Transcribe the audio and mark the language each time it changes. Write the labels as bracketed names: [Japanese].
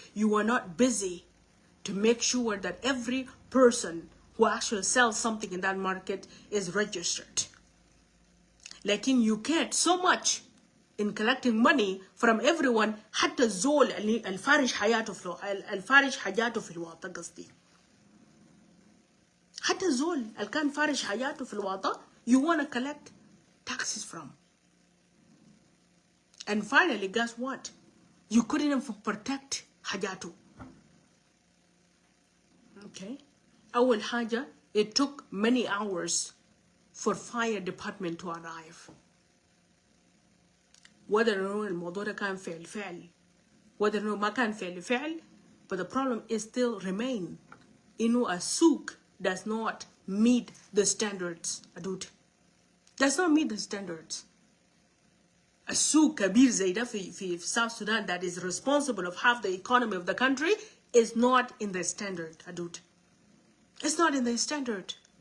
[English] You were not busy to make sure that every person who actually sells something in that market is registered. Like you cared so much in collecting money from everyone [Arabic] حتى الزول الفارش حياته في الواطة قصدي. حتى الزول اللي كان فارش حياته في الواطة [English] you want to collect taxes from. And finally, guess what? You couldn't even protect حاجاته. Okay? [Arabic] أول حاجة, [English] it took many hours for fire department to arrive. [Arabic] whether إنه الموضوع ده كان فعل whether إنه ما كان فعل, [English] but the problem is still remain. [Arabic] إنه السوق [English] does not meet the standards. Adut does not meet the standards. [Arabic] السوق كبير زي ده في [English] South Sudan that is responsible of half the economy of the country is not in the standard. Adut, it's not in the standard.